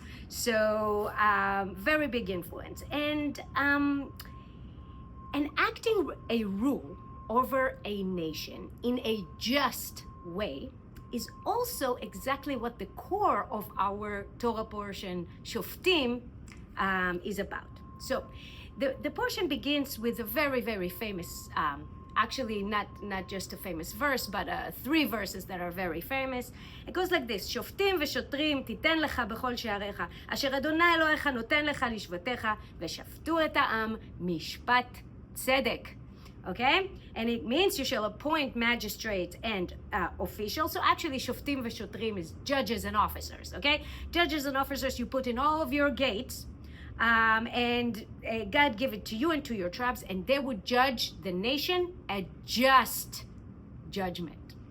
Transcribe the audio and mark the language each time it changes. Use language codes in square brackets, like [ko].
[en] So very big influence. And enacting a rule over a nation in a just way is also exactly what the core of our Torah portion, Shoftim, is about. So the portion begins with a very, very famous, actually not just a famous verse, but 3 verses that are very famous. [he] It goes like this: שופטים ושוטרים תיתן לך בכל שעריך, אשר אדוני אלוהיך נותן לך לשבטיך, ושפטו את העם משפט צדק. [en] Okay? And it means you shall appoint magistrates and officials. So actually, Shoftim v'shotrim is judges and officers, okay? Judges and officers you put in all of your gates, and God give it to you and to your tribes, and they would judge the nation a just judgment.